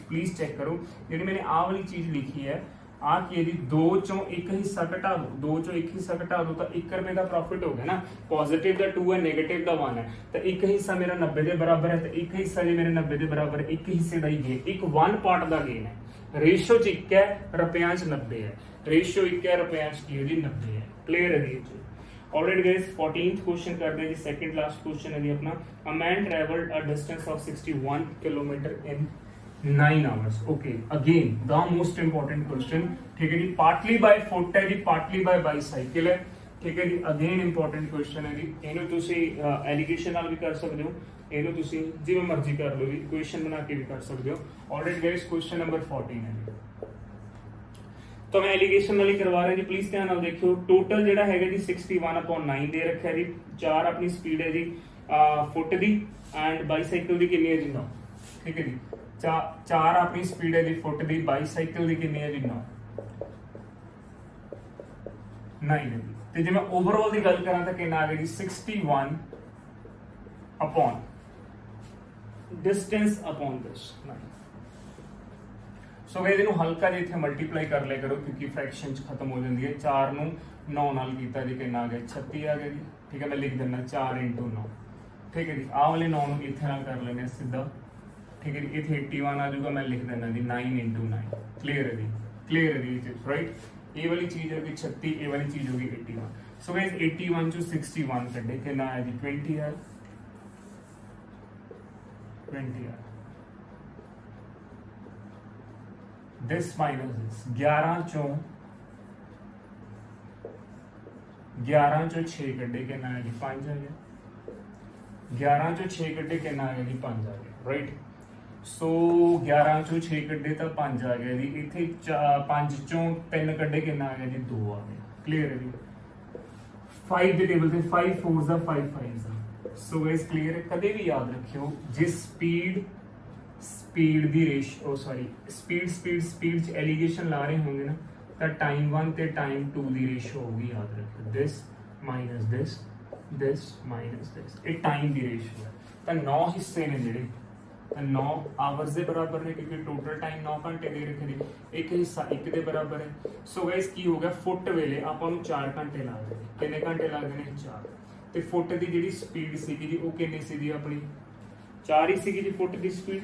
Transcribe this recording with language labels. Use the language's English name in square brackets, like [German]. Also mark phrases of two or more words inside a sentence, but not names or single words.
[English] please check [Punjabi] ਕਰੋ ਜਿਹੜੀ मैंने ਆਹ ਵਾਲੀ ਚੀਜ਼ ਲਿਖੀ ਹੈ ਆ ਕੀ ਇਹਦੀ 2 ਚੋਂ ਇੱਕ ਹਿੱਸਾ ਘਟਾ ਦੋ 2 ਚੋਂ ਇੱਕ ਹਿੱਸਾ ਘਟਾ ਦੋ ਤਾਂ 1 ਰੁਪਏ ਦਾ ਪ੍ਰੋਫਿਟ ਹੋ ਗਿਆ ਨਾ। ਪੋਜ਼ਿਟਿਵ ਦਾ 2 ਹੈ ਨੈਗੇਟਿਵ ਦਾ 1 ਹੈ ਤਾਂ ਇੱਕ ਹਿੱਸਾ ਮੇਰਾ 90 ਦੇ ਬਰਾਬਰ ਹੈ ਤੇ ਇੱਕ ਹਿੱਸਾ ਜੇ ਮੇਰੇ 90 ਦੇ ਬਰਾਬਰ ਇੱਕ ਹਿੱਸੇ ਦਾ ਹੀ ਗੇਨ ਇੱਕ 1 ਪਾਰਟ ਦਾ ਗੇਨ ਹੈ। ਰੇਸ਼ੋ ਚ 1 ਹੈ ਰੁਪਿਆਂ ਚ 90 ਹੈ। ਰੇਸ਼ੋ 1 ਹੈ ਰੁਪਿਆਂ ਚ ਕੀ ਹੈ ਜੀ 90 ਹੈ। ਕਲੀਅਰ ਹੈ ਜੀ। [English] Alright guys, 14th question [Hindi] करते हैं जी। [English] second last question [Hindi] है जी अपना [English] a man traveled a distance of 61 kilometer in 9 hours। Okay, again the most important question। [Hindi] ठीक है जी, [English] partly by foot [Hindi] है जी [English] partly by bicycle है। [Hindi] ठीक है जी, [English] again important question [Hindi] है जी। [Punjabi] ਇਹਨੂੰ ਤੁਸੀਂ ਐਲੀਗੇਸ਼ਨ ਨਾਲ ਵੀ ਕਰ ਸਕਦੇ ਹੋ ਇਹਨੂੰ ਤੁਸੀਂ ਜਿਵੇਂ ਮਰਜ਼ੀ ਕਰ ਲਓ ਜੀ ਇਕੁਏਸ਼ਨ ਬਣਾ ਕੇ ਵੀ ਕਰ ਸਕਦੇ ਹੋ। [English] Alright guys, question number 14 [Hindi] है जी। तो मैं एलिगेशन [Punjabi] ਨਾਲ ਹੀ ਕਰਵਾ ਰਿਹਾ ਜੀ। ਪਲੀਜ਼ ਧਿਆਨ ਨਾਲ ਦੇਖਿਓ ਟੋਟਲ ਜਿਹੜਾ ਹੈਗਾ ਜੀ 61/9 ਦੇ ਰੱਖਿਆ ਜੀ। 4 ਆਪਣੀ ਸਪੀਡ ਹੈ ਜੀ ਫੁੱਟ ਦੀ [English] and bicycle [Punjabi] ਦੀ ਕਿੰਨੀ ਹੈ ਜੀ 9। ਠੀਕ ਹੈ ਜੀ 4 ਆਪਣੀ ਸਪੀਡ ਹੈ ਜੀ ਫੁੱਟ ਦੀ ਬਾਈਸਾਈਕਲ ਦੀ ਕਿੰਨੀ ਹੈ ਜੀ 9 ਹੈ ਜੀ। ਤੇ ਜੇ ਮੈਂ ਓਵਰਆਲ ਦੀ ਗੱਲ ਕਰਾਂ ਤਾਂ ਕਿੰਨਾ ਆ ਗਿਆ ਜੀ 61 [English] upon distance upon this [Punjabi] 9। [English] so guys [Punjabi] ਇਹਨੂੰ ਹਲਕਾ ਜਿਹਾ ਇੱਥੇ ਮਲਟੀਪਲਾਈ ਕਰ ਲਿਆ ਕਰੋ ਕਿਉਂਕਿ ਫ੍ਰੈਕਸ਼ਨ ਚ ਖਤਮ ਹੋ ਜਾਂਦੀ ਹੈ। 4 ਨੂੰ 9 ਨਾਲ ਕੀਤਾ ਜੀ ਕਿੰਨਾ ਆ ਗਿਆ 36 ਆ ਗਿਆ ਜੀ। ਠੀਕ ਹੈ ਮੈਂ ਲਿਖ ਦਿੰਦਾ 4 × 9। ਠੀਕ ਹੈ ਜੀ ਆਹ ਵਾਲੇ 9 ਨੂੰ ਇੱਥੇ ਨਾਲ ਕਰ ਲੈਣੇ ਸਿੱਧਾ। ਠੀਕ ਹੈ ਜੀ ਇੱਥੇ 81 ਆ ਜਾਊਗਾ ਮੈਂ ਲਿਖ ਦਿੰਦਾ ਜੀ 9 × 9। ਕਲੀਅਰ ਹੈ ਜੀ ਕਲੀਅਰ ਹੈ ਜੀ ਰਾਈਟ। ਇਹ ਵਾਲੀ ਚੀਜ਼ ਹੋ ਗਈ 36 ਇਹ ਵਾਲੀ ਚੀਜ਼ ਹੋ ਗਈ 81। [English] so guys [Punjabi] 81 ਚੋਂ 61 ਕੱਢੇ ਕਿੰਨਾ ਆਇਆ ਜੀ 20 ਆ 20 ਆ। [English] this minus this [Punjabi] 11 ਚੋਂ 6 ਕੱਢੇ ਕਿੰਨਾ ਹੈ ਜੀ 5 ਆ ਗਿਆ। 11 ਚੋਂ 6 ਕੱਢੇ ਕਿੰਨਾ ਆ ਗਿਆ ਜੀ 5 ਆ ਗਿਆ ਰਾਈਟ। ਸੋ 11 ਚੋਂ 6 ਕੱਢੇ ਤਾਂ 5 ਆ ਗਿਆ ਜੀ। ਇੱਥੇ 5 ਚੋਂ 3 ਕੱਢੇ ਕਿੰਨਾ ਆ ਗਿਆ ਜੀ 2 ਆ ਗਿਆ। ਕਲੀਅਰ ਹੈ ਜੀ। 5 ਦੇ ਟੇਬਲ ਤੇ 5 4s ਦਾ 5 5s ਦਾ। [English] so guys [Punjabi] ਕਲੀਅਰ ਹੈ। ਕਦੇ ਵੀ ਯਾਦ ਰੱਖਿਓ ਜੇ ਸਪੀਡ ਦੀ ਰੇਸ਼ੋ ਸਪੀਡ ਚ ਐਲੀਗੇਸ਼ਨ ਲਾ ਰਹੇ ਹੋਣਗੇ ਨਾ ਤਾਂ ਟਾਈਮ 1 ਤੇ ਟਾਈਮ 2 ਦੀ ਰੇਸ਼ੋ ਹੋਊਗੀ। ਯਾਦ ਰੱਖਿਓ [English] this minus this minus this [Punjabi] ਇਹ ਟਾਈਮ ਦੀ ਰੇਸ਼ੋ ਹੈ। ਤਾਂ 9 ਹਿੱਸੇ ਨੇ ਜਿਹੜੇ ਤਾਂ 9 ਆਵਰਸ ਦੇ ਬਰਾਬਰ ਨੇ ਕਿਉਂਕਿ ਟੋਟਲ ਟਾਈਮ 9 ਘੰਟੇ ਦੇ ਰੱਖੇ ਨੇ। ਇੱਕ ਹਿੱਸਾ 1 ਦੇ ਬਰਾਬਰ ਹੈ। [English] so guys [Punjabi] ਕੀ ਹੋ ਗਿਆ ਫੁੱਟ ਵੇਲੇ ਆਪਾਂ ਨੂੰ 4 ਘੰਟੇ ਲੱਗਦੇ ਨੇ। ਕਿੰਨੇ ਘੰਟੇ ਲੱਗਦੇ ਨੇ 4। ਤੇ ਫੁੱਟ ਦੀ ਜਿਹੜੀ ਸਪੀਡ ਸੀਗੀ ਜੀ ਉਹ ਕਿੰਨੀ ਸੀਗੀ ਆਪਣੀ 4 ਹੀ ਸੀਗੀ ਜੀ ਫੁੱਟ ਦੀ ਸਪੀਡ।